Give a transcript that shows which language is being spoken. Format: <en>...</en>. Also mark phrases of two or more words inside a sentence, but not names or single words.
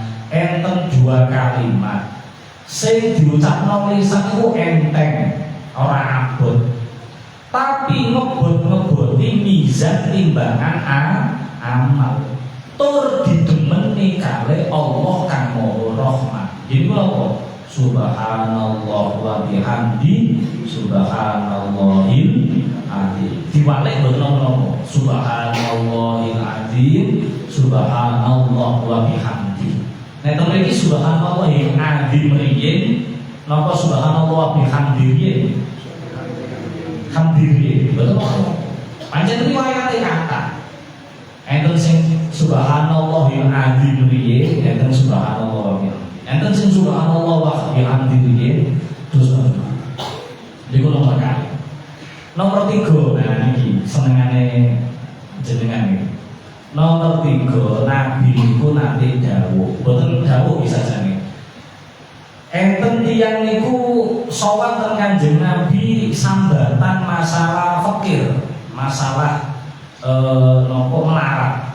<jv>Enten 2 kalimat sing diucapno lisan iku enteng ora abot, tapi ngebot-ngeboti mizan timbangan amal tur didemeni kali Allah kang Maha Rahman.</jv> <id>Jadi apa?</id> <ar>سبحان الله وبحمده سبحان الله العظيم.</ar> <jv>Diwalek mboten napa-napa.</jv> <ar>سبحان الله العظيم سبحان الله وبحمده.</ar> <jv>Nek to mriki</jv> <ar>سبحان الله العظيم</ar> <jv>riyen napa</jv> <ar>سبحان الله وبحمده</ar> <jv>riyen? Hamdiri,</jv> <id>betul apa?</id> <jv>Pancen riwayate kata. Enten sing</jv> <ar>سبحان الله العظيم</ar> <jv>riye, enten</jv> <ar>سبحان الله وبحمده.</ar> <jv>Enten sing</jv> <ar>سبحان الله وبحمده</ar> <jv>riye, terus niku nomor kali. Nomor 3, nah iki senengane jenengan iki. Nomor 3, Nabi niku nate dawuh, boten dawuh bisa jane. Enten tiyang niku sowan teng Kanjeng Nabi sambatan masalah fakir, masalah nopo melarat.</jv>